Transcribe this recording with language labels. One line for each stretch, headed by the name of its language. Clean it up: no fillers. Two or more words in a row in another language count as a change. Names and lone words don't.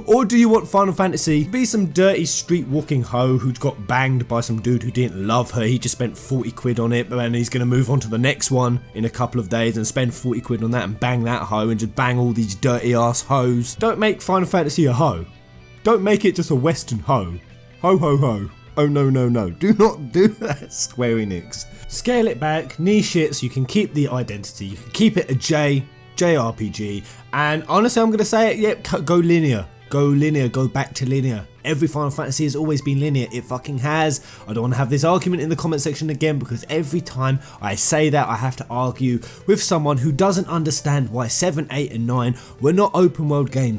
English: Or do you want Final Fantasy to be some dirty street walking hoe who got banged by some dude who didn't love her? He just spent 40 quid on it, and he's going to move on to the next one in a couple of days and spend 40 quid on that and bang that hoe and just bang all these dirty ass hoes. Don't make Final Fantasy a hoe. Don't make it just a Western hoe. Ho ho ho. Oh no no no. Do not do that, Square Enix. Scale it back, niche it so you can keep the identity. You can keep it a JRPG, and honestly I'm going to say it, yep, go linear, go back to linear. Every Final Fantasy has always been linear, it fucking has. I don't want to have this argument in the comment section again, because every time I say that I have to argue with someone who doesn't understand why 7, 8 and 9 were not open world games.